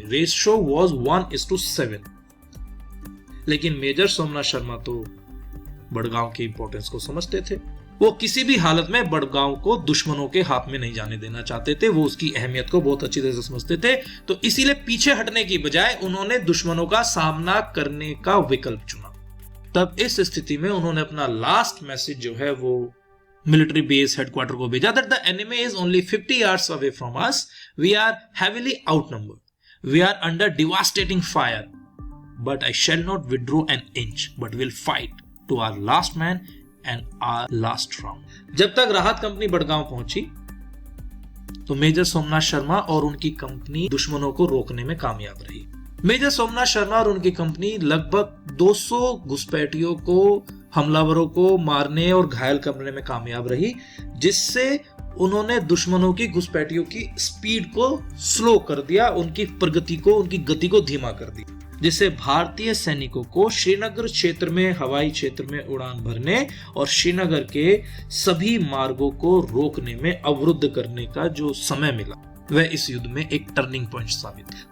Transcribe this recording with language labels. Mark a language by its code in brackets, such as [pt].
[en] ratio was [hi] 1:7। लेकिन major Somnath Sharma तो बडगांव की इंपॉर्टेंस को समझते थे। वो किसी भी हालत में बडगांव को दुश्मनों के हाथ में नहीं जाने देना चाहते थे। वो उसकी अहमियत को बहुत अच्छी तरह से समझते थे, तो इसीलिए पीछे हटने की बजाय उन्होंने दुश्मनों का सामना करने का विकल्प चुना। तब इस स्थिति में उन्होंने अपना लास्ट मैसेज जो है वो मिलिट्री बेस हेडक्वार्टर को भेजा, [en] That the enemy is only 50 yards away from us, we are heavily outnumbered, we are under devastating fire, but I shall not withdraw an inch, but will fight to our last man and our last round। [hi] जब तक राहत company Badgaon पहुंची तो major Somnath Sharma और उनकी company दुश्मनों को रोकने में कामयाब रही। मेजर सोमनाथ शर्मा और उनकी कंपनी लगभग 200 घुसपैठियों को, हमलावरों को मारने और घायल करने में कामयाब रही, जिससे उन्होंने दुश्मनों की घुसपैठियों की स्पीड को स्लो कर दिया, उनकी प्रगति को, उनकी गति को धीमा कर दिया, जिससे भारतीय सैनिकों को श्रीनगर क्षेत्र में, हवाई क्षेत्र में उड़ान भरने और श्रीनगर के सभी मार्गों को रोकने में, अवरुद्ध करने का जो समय मिला, वह इस युद्ध में एक टर्निंग पॉइंट साबित।